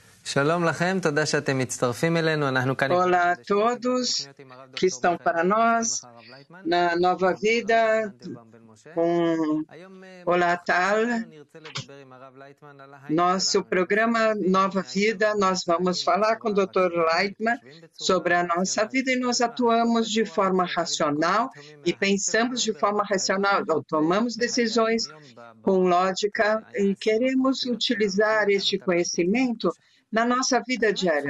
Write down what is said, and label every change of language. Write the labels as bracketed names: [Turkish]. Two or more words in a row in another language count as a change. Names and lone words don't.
[Hebrew] שלום לכם, תודה שאתם מצטרפים אלינו, אנחנו כאן... [Portuguese] Olá a todos que estão para nós na Nova Vida com Olá Tal. Nosso programa Nova Vida, nós vamos falar com o Dr. Leitman sobre a nossa vida e nós atuamos de forma racional e pensamos de forma racional, tomamos decisões com lógica e queremos utilizar este conhecimento na nossa vida diária.